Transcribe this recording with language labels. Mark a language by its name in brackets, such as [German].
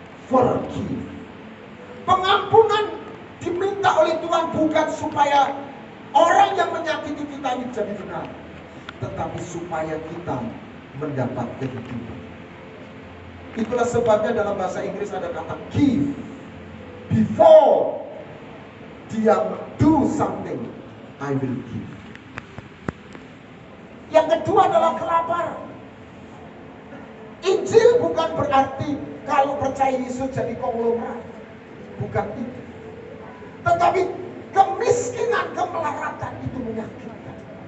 [Indonesian] Forgive. Pengampunan diminta oleh Tuhan bukan supaya orang yang menyakiti kita ini jadi benar, tetapi supaya kita mendapat kehidupan. Itulah sebabnya dalam bahasa Inggris ada kata give. [English] Before dia do something, I will give. [Indonesian] Yang kedua adalah kelaparan. Injil bukan berarti kalau percaya Yesus jadi konglomerat. Bukan itu. Tetapi kemiskinan, kemelaratan itu menyakitkan.